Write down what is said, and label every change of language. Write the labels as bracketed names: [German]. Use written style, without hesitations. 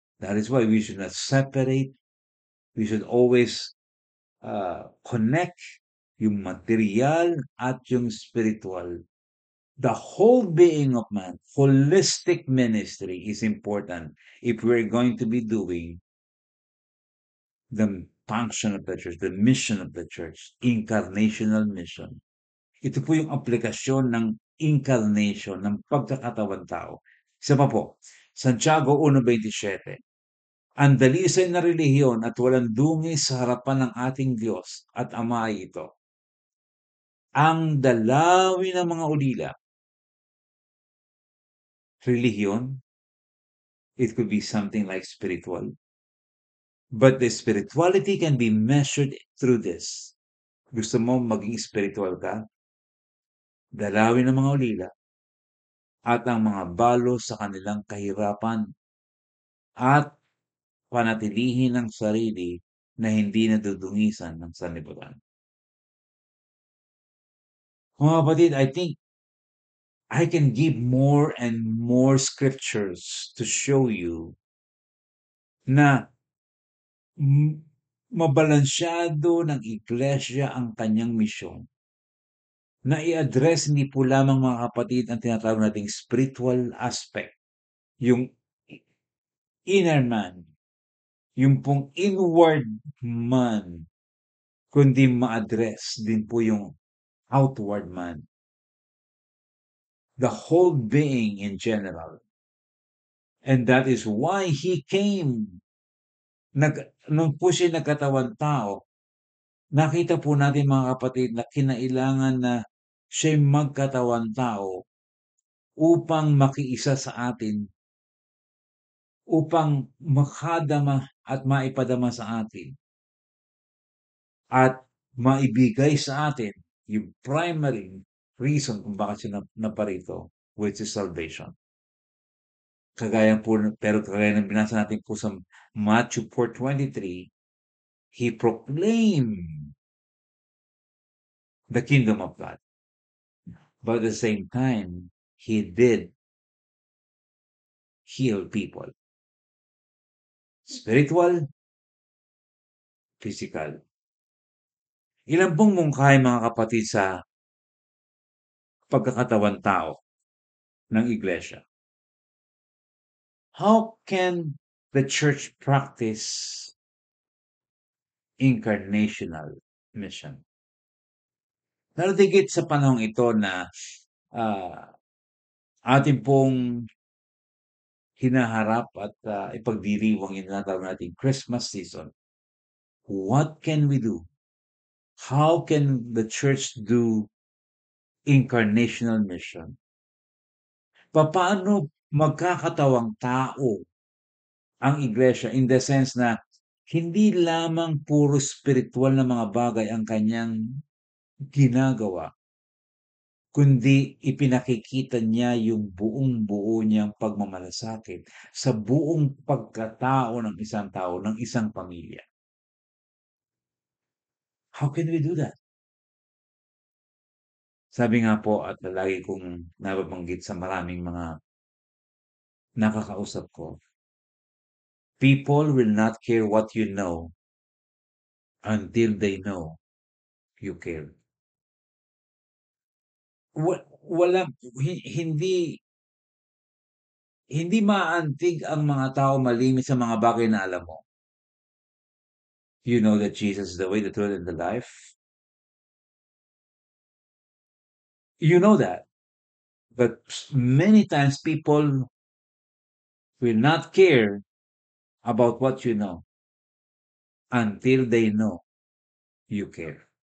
[English] That is why we should not separate. We should always connect [Filipino] yung material at yung spiritual. [English] The whole being of man, holistic ministry is important if we're going to be doing the function of the church, the mission of the church, incarnational mission. [Filipino] Ito po yung aplikasyon ng incarnation, ng pagkakatawan tao. Isa pa po, Santiago 1:27. Ang dalisay na relihiyon at walang dungis sa harapan ng ating Diyos at Ama ay ito. Ang dalawin ng mga ulila. Relihiyon, [English] it could be something like spiritual. But the spirituality can be measured through this. [Filipino] Gusto mo maging spiritual ka? Dalawin ng mga ulila at ang mga balo sa kanilang kahirapan at panatilihin ang sarili na hindi nadudungisan ng sanlibutan. Mga kapatid, [English] I think I can give more and more scriptures to show you [Filipino] na mabalansyado ng iglesia ang kanyang misyon. Na i-address hindi po lamang mga kapatid ang tinatawag nating [English] spiritual aspect, [Filipino] yung [English] inner man, [Filipino] yung pong [English] inward man, [Filipino] kundi ma-address din po yung [English] outward man. The whole being in general. And that is why he came. [Filipino] Nung po siya nagkatawan tao, nakita po natin mga kapatid na kinailangan na siya magkatawan tao upang makiisa sa atin, upang makadama at maipadama sa atin, at maibigay sa atin yung primary reason kung bakit siya naparito, [English] which is salvation. [Filipino] Pero kagaya ng binasa natin po sa Matthew 4:23, [English] he proclaimed the kingdom of God. But at the same time, he did heal people. spiritual, physical. [Filipino] Ilan pong mungkahi mga kapatid sa pagkakatawang tao ng iglesia? [English] How can the church practice incarnational mission? [Filipino] Lalo tigit sa panahong ito na ah, atin pong hinaharap at ipagdiriwang yung tinatawag nating Christmas season. [English] What can we do? How can the church do incarnational mission? [Filipino] Papaano magkakatawang tao ang iglesia [English] in the sense [Filipino] na hindi lamang puro spiritual na mga bagay ang kanyang ginagawa, kundi ipinakikita niya yung buong-buo niyang pagmamalasakit sa buong pagkatao ng isang tao, ng isang pamilya. [English] How can we do that? [Filipino] Sabi nga po at lagi kong nababanggit sa maraming mga nakakausap ko, [English] people will not care what you know until they know you care. [Filipino] Walang hindi hindi maaantig ang mga tao malimit sa mga bagay na alam mo. [English] You know that Jesus is the way, the truth, and the life. You know that. But many times people will not care about what you know until they know you care.